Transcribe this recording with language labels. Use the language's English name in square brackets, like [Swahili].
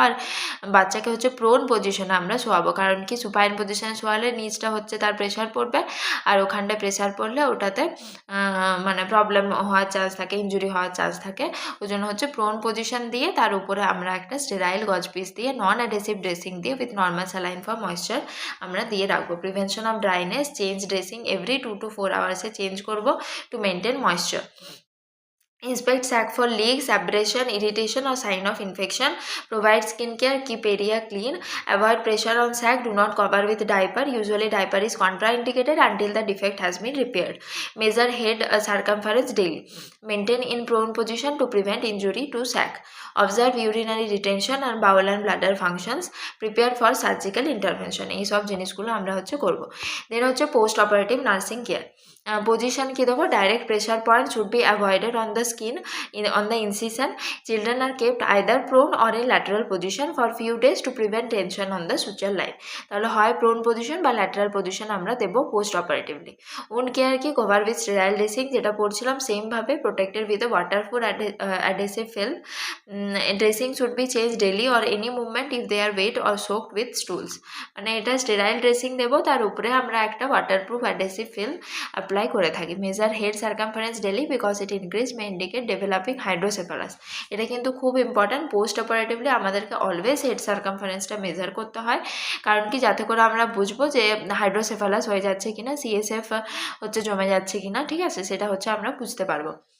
[Bangla] আর বাচ্চাকে হচ্ছে প্রোন পজিশনে আমরা শোয়াবো, কারণ কি সুপাইন পজিশনে শোয়ালে নিচটা হচ্ছে তার প্রেশার পড়বে, আর ওখানটায় প্রেশার পড়লে ওটাতে মানে প্রবলেম হওয়ার চান্স থাকে, ইনজুরি হওয়ার চান্স থাকে। ওই জন্য হচ্ছে প্রোন পজিশন দিয়ে তার উপরে আমরা একটা স্টেরাইল গজ পিস দিয়ে নন অ্যাডহেসিভ ড্রেসিং দিয়ে with normal saline for moisture আমরা দিয়ে রাখবো। [English] Prevention of dryness, change dressing every 2 to 4 আওয়ার্সে change করবো to maintain moisture. Inspect sac for leaks, abrasion, irritation or sign of infection. Provide skincare, keep area clean. Avoid pressure on sac, do not cover with diaper. Usually diaper is contraindicated until the defect has been repaired. Measure head circumference daily. Maintain in prone position to prevent injury to sac. Observe urinary retention and bowel and bladder functions. Prepare for surgical intervention. [Bangla] এই সব জিনিসগুলো আমরা করব। [English] Then post operative nursing care. Position কি দেবো, direct pressure point should be avoided on the skin on the incision. Children are kept either prone or in lateral position for few days to prevent tension on the suture line. [Bangla] তাহলে হয় prone position বা lateral position আমরা দেব post operatively. [English] wound care কি, cover with sterile dressing, [Bangla] যেটা পড়ছিলাম same ভাবে, [English] protected with a waterproof adhesive film. Dressing should be changed daily or any movement if they are wet or soaked with stools. [Bangla] মানে এটা sterile dressing দেব, তার উপরে আমরা একটা waterproof adhesive film apply করে থাকি। [English] Measure head circumference daily because it increase may indicate developing hydrocephalus. [Bangla] এটা কিন্তু খুব ইম্পর্ট্যান্ট। পোস্ট অপারেটিভলি আমাদেরকে অলওয়েজ হেড সার্কামফারেন্সটা মেজার করতে হয়, কারণ কি, যাতে করে আমরা বুঝবো যে হাইড্রোসেফালাস হয়ে যাচ্ছে কিনা, সিএসএফ জমে যাচ্ছে কিনা, ঠিক আছে, সেটা আমরা বুঝতে পারবো।